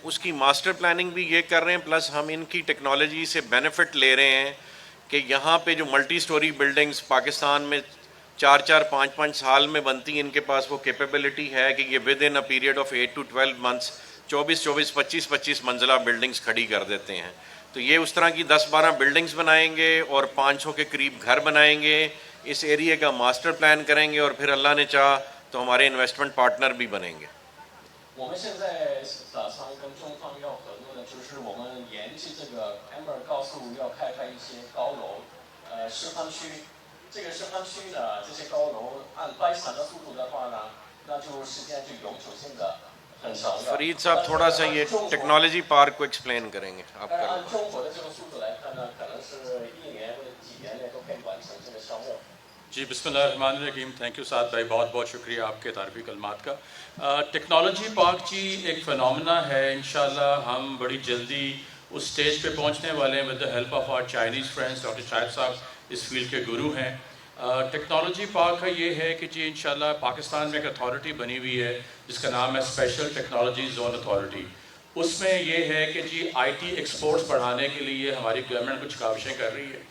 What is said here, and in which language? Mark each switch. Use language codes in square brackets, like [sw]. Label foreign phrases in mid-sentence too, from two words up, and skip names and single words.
[ur] اس کی [en] master planning [ur] بھی یہ کر رہے ہیں، پلس ہم ان کی ٹیکنالوجی سے بینیفٹ لے رہے ہیں کہ یہاں پہ جو [en] multi storey buildings [ur] پاکستان میں 4-5 سال میں بنتی ہیں، ان کے پاس وہ کیپیبلٹی ہے کہ یہ [en] within a period of 8 to 12 months [ur] 25 منزلہ بلڈنگز کھڑی کر دیتے ہیں. تو یہ اس طرح کی 10-12 بلڈنگز بنائیں گے اور 500 کے قریب گھر بنائیں گے. اس ایریے کا [en] master plan [ur] کریں گے اور پھر اللہ نے چاہا تو ہمارے [en] investment partner [ur] بھی بنیں گے. [zh] 我们现在打算跟中方要合作的，就是我们沿着这个 Amber 高速要开发一些高楼，示范区。这个示范区呢，这些高楼按掰产的速度的话呢，那就时间就永久性的很长的。 [ur] فرید صاحب تھوڑا سا یہ [en] technology park [ur] کو ایکسپلین کریں گے آپ [zh] 但是 [ur] کا. [zh] 按中国的这个速度来看呢，可能是1年或者几年内都可以完成这个项目。 [ur] جی [ar] بسم اللہ الرحمن الرحیم. [en] thank you [ur] سعد بھائی، بہت بہت شکریہ آپ کے تعریفی کلمات کا. [en] technology park [ur] جی ایک فنومنا ہے. انشاءاللہ ہم بڑی جلدی اس سٹیج پہ پہنچنے والے ہیں [en] with the help of our Chinese friends. [ur] ڈاکٹر شاہد صاحب اس فیلڈ کے گرو ہیں. [en] technology park [ur] کا یہ ہے کہ جی انشاءاللہ پاکستان میں ایک اتھارٹی بنی ہوئی ہے جس کا نام ہے اسپیشل ٹیکنالوجی زون اتھارٹی. اس میں یہ ہے کہ جی [en] IT exports [ur] بڑھانے کے لیے ہماری گورنمنٹ کچھ کاوشیں کر رہی ہے.